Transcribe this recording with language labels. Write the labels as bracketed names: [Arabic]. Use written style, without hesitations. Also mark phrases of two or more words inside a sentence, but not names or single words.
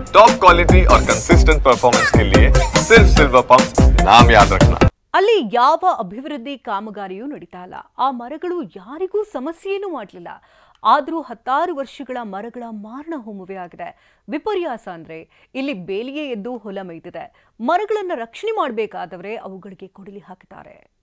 [Hindi] टॉप क्वालिटी और कंसिस्टेंट परफॉर्मेंस के लिए सिर्फ सिल्वर पंप नाम याद रखना। [Kannada] ಅಲ್ಲಿ ಯಾವ ಅಭಿವೃದ್ಧಿ ಕಾಮಗಾರಿಯೂ ನಡೀತಾ ಇಲ್ಲ. ಆ ಮರಗಳು ಯಾರಿಗೂ ಸಮಸ್ಯೆಯೇನೂ ಮಾಡಲಿಲ್ಲ. ಆದರೂ 16 ವರ್ಷಗಳ ಮರಗಳ ಮಾರಣ ಹೋಮವೇ ಆಗಿದೆ. ವಿಪರ್ಯಾಸ ಅಂದ್ರೆ ಇಲ್ಲಿ ಬೇಲಿಯೇ ಎದ್ದು ಹೊಲ ಮೇಯ್ದಿದೆ. ಮರಗಳನ್ನು ರಕ್ಷಣೆ ಮಾಡಬೇಕಾದವರೇ ಅವುಗಳಿಗೆ ಕೊಡಲಿ ಹಾಕಿದ್ದಾರೆ.